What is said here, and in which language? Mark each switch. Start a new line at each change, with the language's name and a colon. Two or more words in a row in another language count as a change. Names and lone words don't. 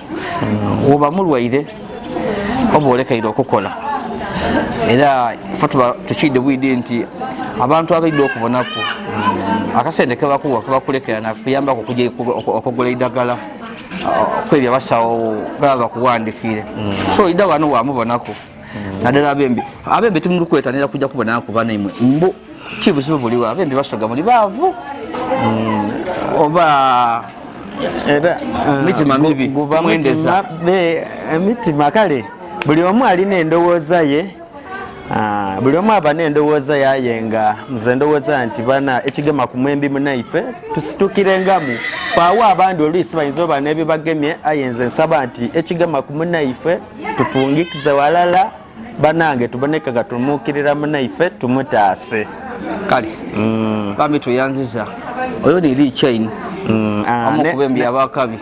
Soga: oba mulwaire oba olekeire okukola era tukidde bwidi nti abantu abaidde okubonako akasente kebakuwa kebakulekera nakuyambako okujja okugula eddagala kwebya basawo baba bakuwandiikire so ida wano wamubonako naddala abembi timulukwetanira kujja kubonako kuba naimwe mbu kibuzibu buliwo abembi basoga muli baavu oba era mitima mibi mwendeza emitima kale buli omu alina endowooza ye buli omu aba n'endowooza yaye nga nze ndowooza nti bana ekigema ku mwembi munaife tusitukirengamu paawo abandi oluisi bayinza oba n'ebibagemye aye nze nsaba nti ekigema ku munaife tufungikize walala banange tuboneka gatumuukirira munaife tumutaase kale bambi tuyanziza oyo ni Lee Chain amukubembi abakabi